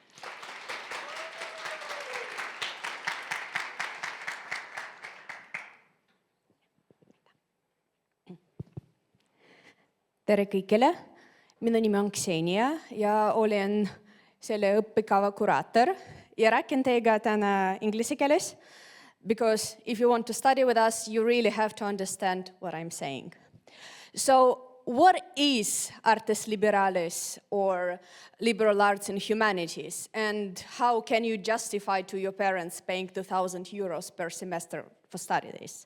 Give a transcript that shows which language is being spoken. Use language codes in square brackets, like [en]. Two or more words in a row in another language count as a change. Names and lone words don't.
[et] Tere kõigile, minu nimi on Ksenia ja olen selle õppekava kuraator ja räägin teiega täna inglise keeles, [en] because if you want to study with us, you really have to understand what I'm saying. So, what is [la] artes liberales [en] or liberal arts and humanities, and how can you justify to your parents paying 2,000 euros per semester for study this?